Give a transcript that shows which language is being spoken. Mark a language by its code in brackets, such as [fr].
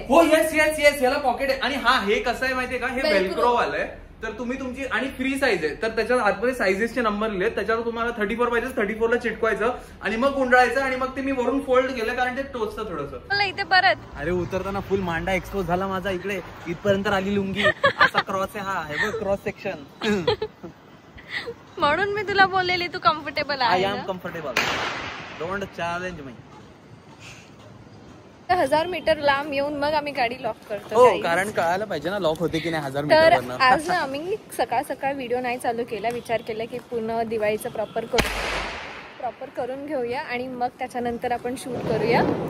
[mr] हो yes yes yes, ह्याला pocket आहे। आणि हा हे कसं आहे माहितीये का, हे वेल्क्रो वालं आहे, तर तुम्ही तुमची, आणि फ्री साईज आहे, तर त्याच्यात आतमध्ये साईजेसचे नंबर लिहिले, त्याच्यावर तुम्हाला 34 पाहिजे 34 ला चिटकवायचं आणि मग गुंडाळायचं, आणि मग ते मी वरून फोल्ड केलं कारण ते टोचतं थोडंसं। मला इथे परत, अरे उतरताना फुल मांडा एक्सपोज झाला माझा, इकडे इथपर्यंत आली लुंगी, असा क्रॉस आहे, हा हे बघ क्रॉस सेक्शन। म्हणून मी तुला बोललेली तू कम्फर्टेबल आहे। [en] I am comfortable, don't challenge me. [mr] 1000 metre लांब येऊन मग आम्ही गाडी लॉक करतो। हो, कारण कळायला पाहिजे ना लॉक होते की नाही 1000 तर मीटर। आज ना आम्ही सकाळ सकाळ व्हिडिओ नाही चालू केला, विचार केला की पूर्ण दिवाळीचं प्रॉपर करून घेऊया आणि मग त्याच्यानंतर आपण शूट करूया।